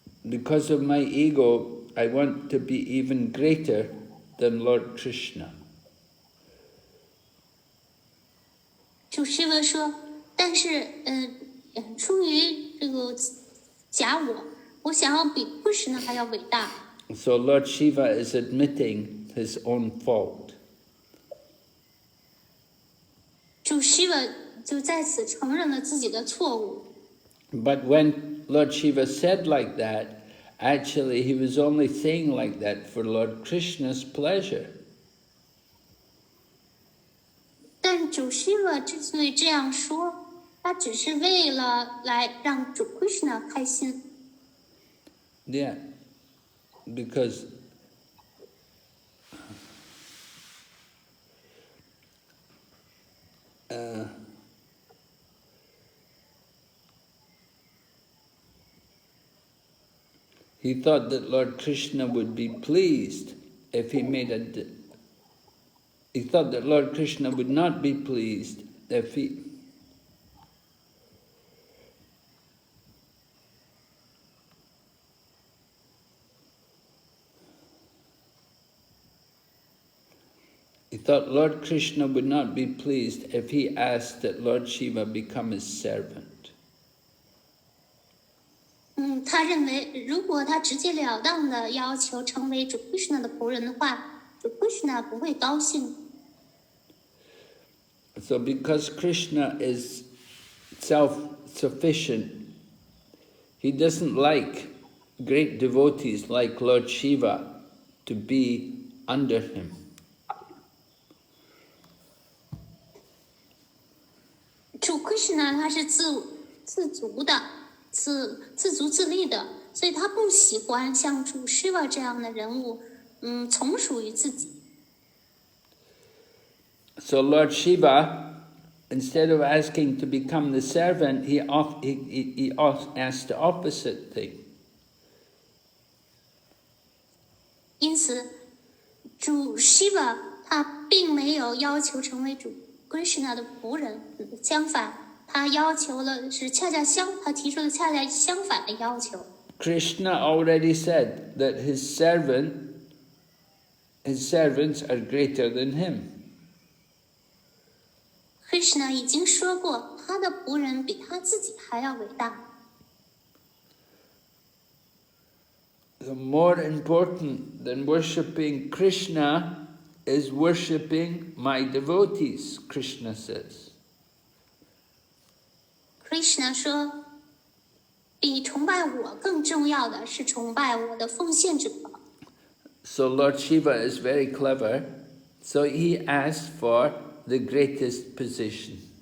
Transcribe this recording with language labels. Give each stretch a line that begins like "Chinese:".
English: because of my ego, I want to be even greater than Lord Krishna.
Chinese: 主Shiva说，但是出于这个假我想要比 Krishna 还要伟大。
English: So Lord Shiva is admitting his own fault.
Chinese: 主Shiva 就在此承认了自己的错误。
English: But when Lord Shiva said like that, actually he was only saying like that for Lord Krishna's pleasure.
Chinese: 但主Shiva之所以这样说，他只是为了来让主 Krishna 开心。
English: Yeah, because he thought that Lord Krishna would be pleased if he made a... He thought that Lord Krishna would not be pleased if he... He thought Lord Krishna would not be pleased if he asked that Lord Shiva become his servant.
Chinese: 他认为如果他直截了当的要求成为主 Krishna 的仆人的话，主 Krishna 不会高兴。
English: So because Krishna is self-sufficient, he doesn't like great devotees like Lord Shiva to be under him.
Chinese: 主 Krishna 他是自足的、自足自立的，所以他不喜欢像主 Shiva 这样的人物，从属于自己。
English: So Lord Shiva, instead of asking to become the servant, he asked the opposite thing.
Chinese: 因此，主 Shiva 他并没有要求成为主 Krishna 的仆人，相反，他要求了是他提出了恰恰相反的要求。
English: Krishna already said that his servants are greater than him.
Chinese: Krishna 已经说过，他的仆人比他自己还要伟大。
English: The more important than worshipping Krishna is worshipping my devotees, Krishna says.
Chinese: Krishna 说，比崇拜我更重要的是崇拜我的奉献者。
English: So Lord Shiva is very clever, so he asked for the greatest position.